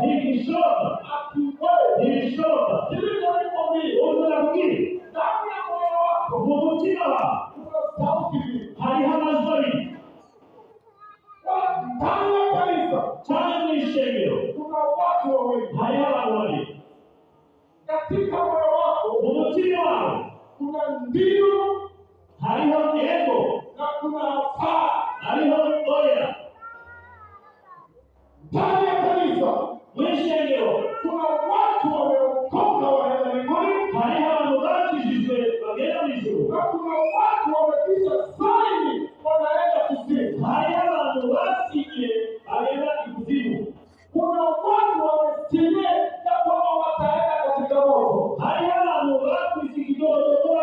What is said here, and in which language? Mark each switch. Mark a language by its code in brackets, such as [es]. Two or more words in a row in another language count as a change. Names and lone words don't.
[sw] nikishona hakiwezi. nikishona Sikiliza nikwambie, [rn] uza kukiri [sw] ndani ya moyo wako [rn] umutima wa [sw] kuna sauti hii. halihana zaidi Ndani ya kanisa [rn] cyane mwishengero [sw] kuna watu wawili. [rn] hariho abantu babiri [sw] Katika moyo wako [rn] umutima wawe [sw] kuna ndio [rn] hariho yego [sw] na kuna hapana. [rn] hariho oya [sw] Ndani ya kanisa [rn] mwishengero [sw] kuna watu wameokoka wanaenda mbinguni [rn] hariho abantu bakijijwe bagera mu ijuru [sw] na kuna watu wamekwisha saini wanaenda kuzimu. [rn] hariho abantu basinye bagera ikuzimu [sw] Kuna watu wamesikia ya kwamba wataenda katika moto. [rn] hariho abantu bakwise ikidodo